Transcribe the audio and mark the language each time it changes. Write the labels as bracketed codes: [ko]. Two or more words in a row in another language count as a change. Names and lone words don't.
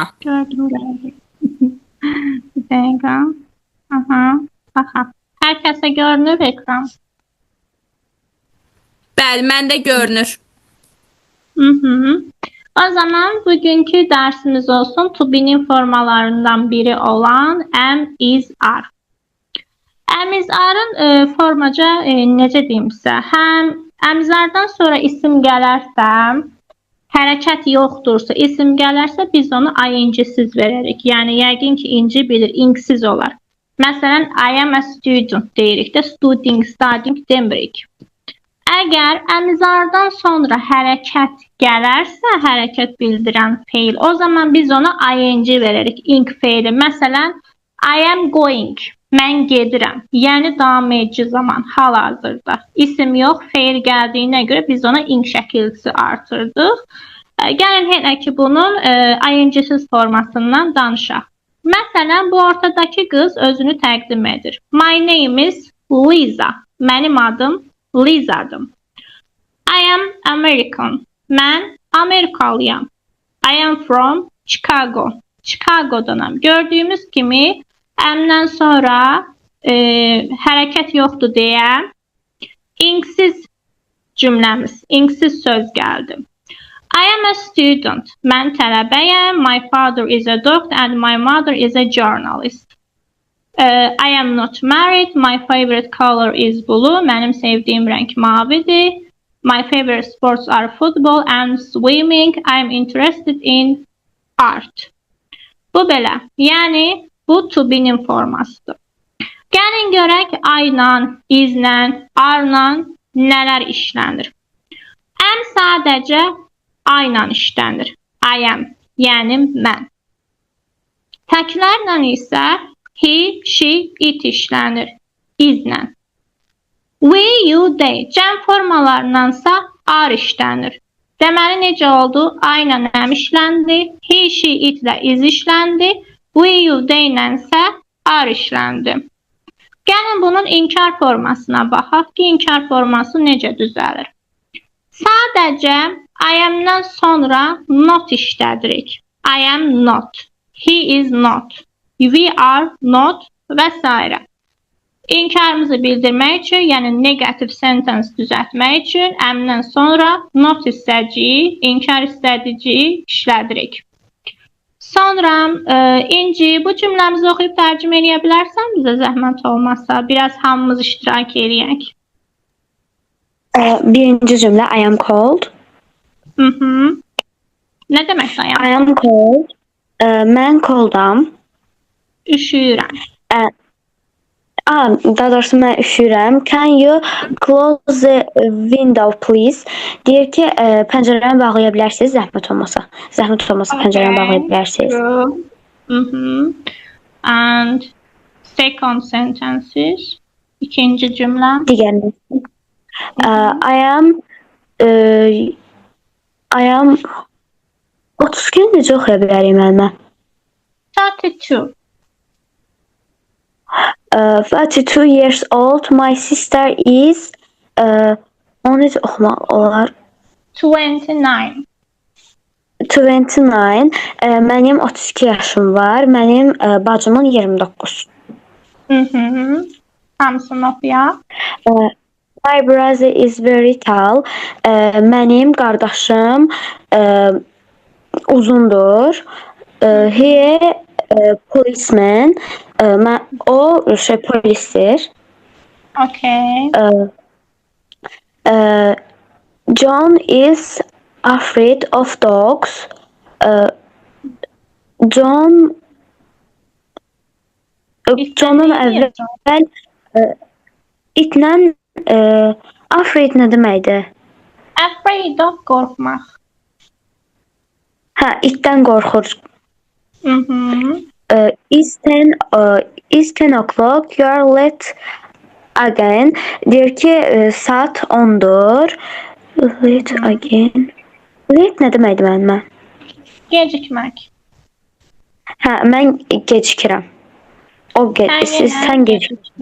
[az] Gördüm. Bir dəqiqə. Aha. Hər kəsə görünür ekran. Bəli, məndə görünür. O zaman bugünkü dersimiz olsun [en] to be'nin [az] formalarından biri olan [en] am, is, are. Am, is, [az] are'ın formaca necə deyim sizə? [en] Həm am, is, [az] are'dan sonra isim gələrsə, hərəkət yoxdursa, isim gələrsə biz onu ing-siz verərik. Yəni yəqin ki inci bilir, ing-siz olar. Məsələn, [en] I am a student [az] deyirik də, [en] studying demirik. [az] Əgər əmizardan sonra hərəkət gələrsə, hərəkət bildirən feil, o zaman biz ona ing verərik, ing feili. Məsələn, [en] I am going, [az] mən gedirəm. Yəni, davam edici zaman, hal-hazırda. İsim yox, feil gəldiyinə görə biz ona ing şəkilsi artırdıq. Gəlin, hələ ki, bunun ing-siz formasından danışaq. Məsələn, bu ortadakı qız özünü təqdim edir. [en] My name is Lisa. [az] Mənim adım Liza'dım. [en] I am American. [az] Mən Amerikalıyam. [en] I am from Chicago. [az] Chicago'danam. Gördüyümüz kimi əmdən sonra hərəkət yoxdur deyə ing-siz cümləmiz, ing-siz söz gəldi. [en] I am a student. [az] Mən tələbəyəm. [en] My father is a doctor and my mother is a journalist. I am not married. My favorite color is blue. [az] Mənim sevdiyim rəng mavidir. [en] My favorite sports are football and swimming. I am interested in art. [az] Bu belə. Yəni, bu [en] to be'nin [az] formasıdır. Gəlin görək I-la, is-la, are-la nələr işlənir. Am sadəcə I-la işlənir. [en] I am, [az] yəni mən. Təklərlə isə [en] he, she, it [az] işlənir. Is-la. [en] We, you, they. [az] Cəm formalarındansa are işlənir. Deməli necə oldu? I-la am işləndi. [en] He, she, it [az] ilə is işləndi. [en] We, you, they [az] ilə isə are işləndi. Gəlin bunun inkar formasına baxaq ki, inkar forması necə düzəlir. Sadəcə [en] I am- [az] dan sonra not işlədirik. [en] I am not. He is not. We are not və s. [az] İnkarımızı bildirmək üçün, yəni [en] negative sentence [az] düzəltmək üçün əmdən sonra not istəciyi, inkar istədiciyi işlədirik. Sonra İnci, bu cümləmizi oxuyub tərcümə edə bilərsən bizə zəhmət olmazsa? Biraz hamımız iştirak edək. Birinci cümlə [en] I am cold. [az] Nə deməkdir [en] I am? I am cold. [az] Mən coldam. Üşüyürəm. Daha doğrusu mən üşüyürəm. [en] Can you close the window please? [az] Deyir ki, pəncərəni bağlaya bilərsiniz, zəhmət olmasa. Zəhmət olmasa pəncərəni bağlaya bilərsiniz. [en] And second sentences. [az] İkinci cümlə. Digərini. [en] I am [az] 32 necə oxuya bilərik müəllimə? 32. [en] 32 years old. My sister is [az] onu necə oxumaq olar? 29. 29. Mənim 32 yaşım var. Mənim bacımın 29. Hamısını oxuyaq. [en] My brother is very tall. [az] Mənim qardaşım uzundur. [en] He policeman. [az] O polisdir. Okay. [en] John is afraid of dogs. [az] John'un əvvəl itlə afraid nə deməkdir? [en] Afraid of qorxmaq. [az] İtdən qorxur. [en] Is 10 o'clock. You are late again. [az] Deyir ki, saat 10'dur. [en] Late again. [az] Late nə deməkdir müəllimə? Gecikmək. Mən gecikirəm. Sən gecikirsən.